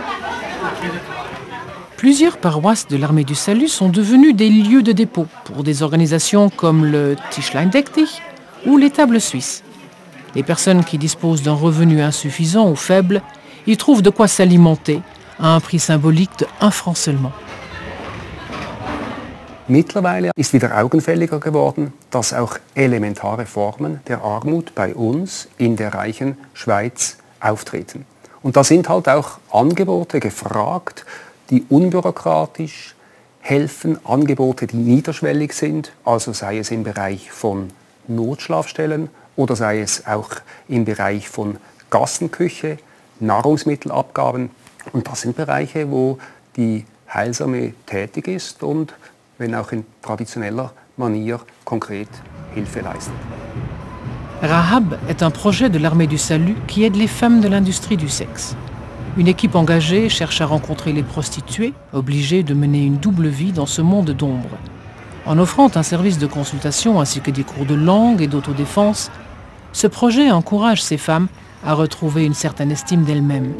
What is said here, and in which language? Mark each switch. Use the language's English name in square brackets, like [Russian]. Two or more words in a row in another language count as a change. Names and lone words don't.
[French] Plusieurs paroisses de l'Armée du Salut sont devenues des lieux de dépôt pour des organisations comme le Tischlein Deck dich ou les tables suisses. Les personnes qui disposent d'un revenu insuffisant ou faible y trouvent de quoi s'alimenter à un prix symbolique de 1 franc seulement. [German] Mittlerweile ist wieder augenfälliger geworden, dass auch elementare Formen der Armut bei uns in der reichen Schweiz auftreten. Und da sind halt auch Angebote gefragt, die unbürokratisch helfen, Angebote, die niederschwellig sind, also sei es im Bereich von Notschlafstellen oder sei es auch im Bereich von Gassenküche, Nahrungsmittelabgaben. Und das sind Bereiche, wo die Heilsame tätig ist und, wenn auch in traditioneller Manier, konkret Hilfe leistet. [French] Rahab est un projet de l'Armée du Salut qui aide les femmes de l'industrie du sexe. Une équipe engagée cherche à rencontrer les prostituées, obligées de mener une double vie dans ce monde d'ombre. En offrant un service de consultation ainsi que des cours de langue et d'autodéfense, ce projet encourage ces femmes à retrouver une certaine estime d'elles-mêmes.